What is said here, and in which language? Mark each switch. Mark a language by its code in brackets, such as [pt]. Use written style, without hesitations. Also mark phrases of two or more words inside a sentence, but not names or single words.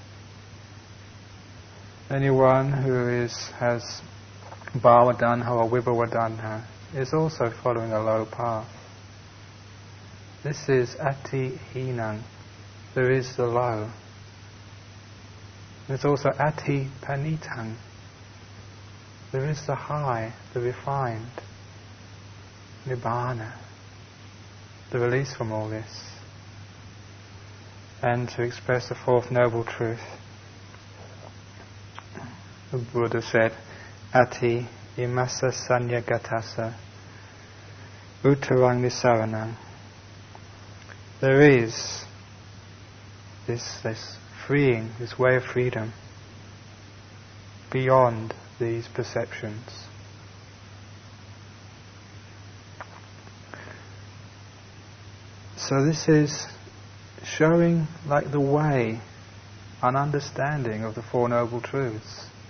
[en] Anyone who has bhavadanha or vibhavadanha is also following a low path. This is [pi] ati hinang. [en] There is the low. There's also [pi] ati panitang. [en] There is the high, the refined, Nibbana, the release from all this. And to express the fourth noble truth, the Buddha said, [pi] Ati imasa sanyagatasa uttarang nisaranang. [en] There is this freeing, this way of freedom beyond these perceptions. So this is showing like the way, an understanding of the Four Noble Truths.